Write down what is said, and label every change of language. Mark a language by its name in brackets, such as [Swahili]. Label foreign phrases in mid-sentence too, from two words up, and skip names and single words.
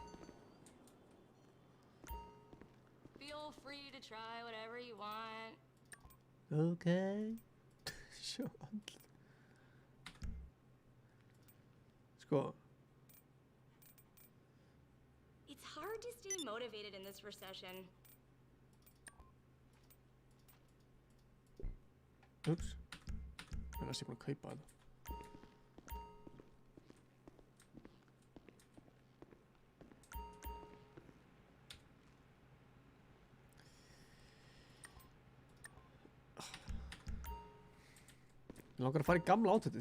[English] Feel free to try whatever you want. [Icelandic] Okay. Sjá andlit. Sko. [English] It's hard to stay motivated in this recession. [Icelandic] Ups. Ég er búin að kaupa þetta. Ég langar að fara í gamla átættið.